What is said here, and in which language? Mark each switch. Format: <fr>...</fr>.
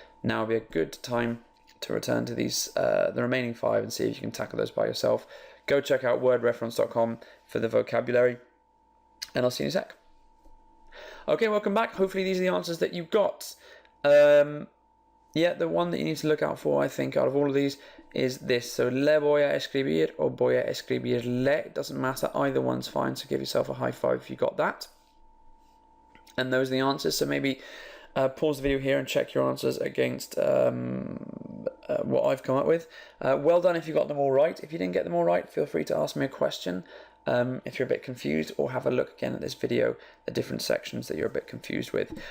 <en>Now would be a good time to return to these, the remaining 5 and see if you can tackle those by yourself. Go check out wordreference.com for the vocabulary, and I'll see you in a sec. Okay, welcome back. Hopefully these are the answers that you got. Yeah, the one that you need to look out for, I think, out of all of these is this.</en> <es>So, le voy a escribir or voy a escribirle.</es> <en>It doesn't matter. Either one's fine. So, give yourself a high 5 if you got that. And those are the answers. So, maybe pause the video here and check your answers against what I've come up with. Well done if you got them all right. If you didn't get them all right, feel free to ask me a question if you're a bit confused, or have a look again at this video, the different sections that you're a bit confused with.</en>